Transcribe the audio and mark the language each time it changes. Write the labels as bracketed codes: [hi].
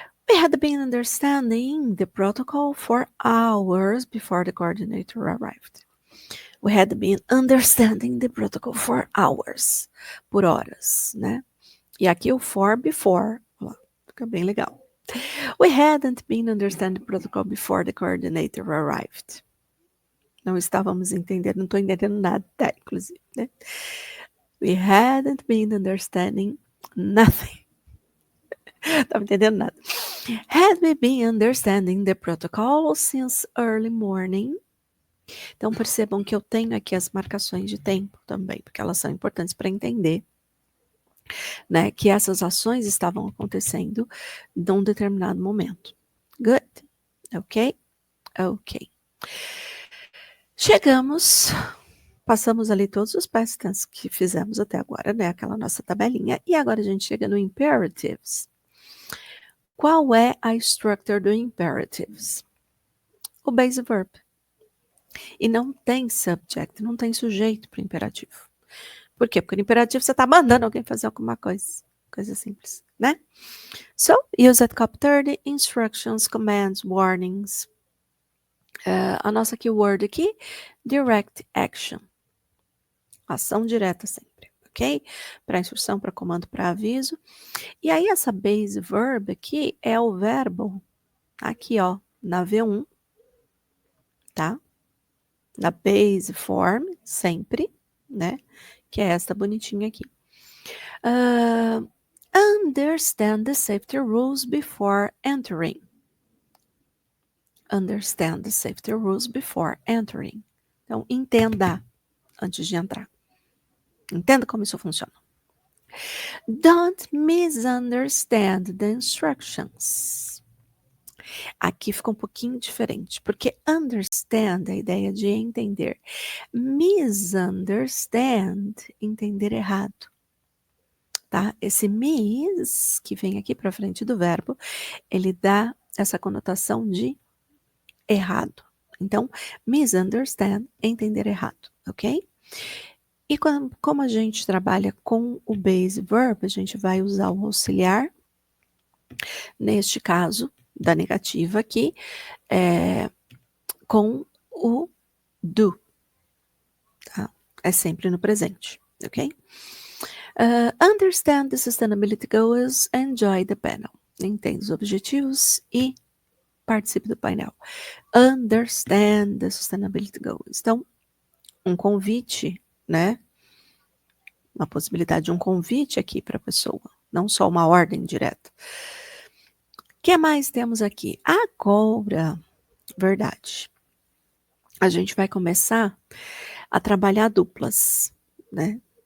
[en] We had been understanding the protocol for hours before the coordinator arrived. We had been understanding the protocol for hours. [pt] Por horas, né? E aqui o for before. Ó, fica bem legal. [en] We hadn't been understanding the protocol before the coordinator arrived. [pt] Não estávamos entendendo, não estou entendendo nada, inclusive, né? [en] We hadn't been understanding nothing. [pt] Estava entendendo nada. [en] Had we been understanding the protocol since early morning? [pt] Então, percebam que eu tenho aqui as marcações de tempo também, porque elas são importantes para entender, né, que essas ações estavam acontecendo num determinado momento. Good? Ok? Ok. Passamos ali todos os past tense que fizemos até agora, né, aquela nossa tabelinha, e agora a gente chega no imperatives. Qual é a structure do imperatives? O base verb. E não tem subject, não tem sujeito para o imperativo. Por quê? Porque no imperativo você está mandando alguém fazer alguma coisa. Coisa simples, né? [en] So, use at Cap 30, instructions, commands, warnings. [pt] A nossa keyword aqui, direct action. Ação direta sempre, ok? Para instrução, para comando, para aviso. E aí essa base verb aqui é o verbo, aqui ó, na V1, tá? Na base form, sempre, né? Que é esta bonitinha aqui. [en] Understand the safety rules before entering. Understand the safety rules before entering. [pt] Então, entenda antes de entrar. Entenda como isso funciona. [en] Don't misunderstand the instructions. [pt] Aqui fica um pouquinho diferente, porque understand é a ideia de entender. Misunderstand, entender errado. Tá? Esse mis, que vem aqui para frente do verbo, ele dá essa conotação de errado. Então, misunderstand, entender errado, ok? E como a gente trabalha com o base verb, a gente vai usar o auxiliar, neste caso, da negativa aqui, com o do, tá? É sempre no presente, ok? [en] Understand the sustainability goals, enjoy the panel. [pt] Entenda os objetivos e participe do painel. [en] Understand the sustainability goals. [pt] Então, um convite, né? Uma possibilidade de um convite aqui para a pessoa, não só uma ordem direta. O que mais temos aqui? Agora, verdade. A gente vai começar a trabalhar duplas, né?